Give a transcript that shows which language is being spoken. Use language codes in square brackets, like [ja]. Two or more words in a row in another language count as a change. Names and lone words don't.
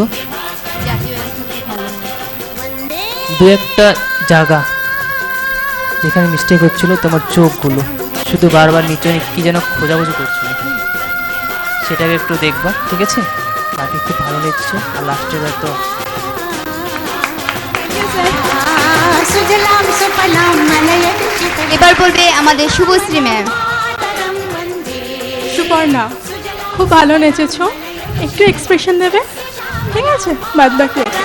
[bn] জাতীয় anthem খুব ভালো হয়েছে। দু একটা জায়গা যেখানে মিস্টেক হচ্ছিল, তোমার চোখগুলো শুধু বারবার নিচে কি যেন খোঁজাখুঁজি করছিল, সেটাকে একটু দেখবা, ঠিক আছে? বাকি খুব ভালো লেগেছে। আর লাস্টের তো [sa] सुजलां सुफलां मलयज शीतलां [bn] এবার বলবে আমাদের শুভশ্রী ম্যাম। সুপর্ণা খুব ভালো নেচেছো, একটু এক্সপ্রেশন দেবে, ঠিক আছে? বাদ বাকি